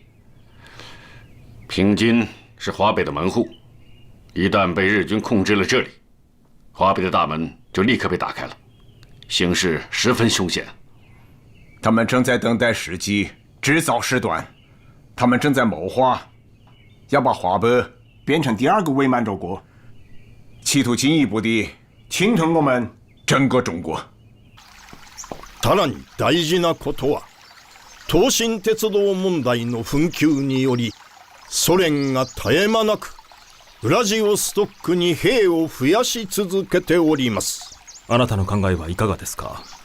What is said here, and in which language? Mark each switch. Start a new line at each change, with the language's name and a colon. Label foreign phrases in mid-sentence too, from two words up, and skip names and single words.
Chinese: 平津是华北的门户，一旦被日军控制了这里，华北的大门就立刻被打开了，形势十分凶险。他们正在等待时机，制造事端。他们正在谋划，要把华北变成第2个伪满洲国，企图进一步地侵吞我们整个中国。
Japanese: さらに大事なことは、東進鉄道問題の紛糾により、ソ連が絶え間なくウラジオストックに兵を増やし続けております。あなたの考えはいかがですか？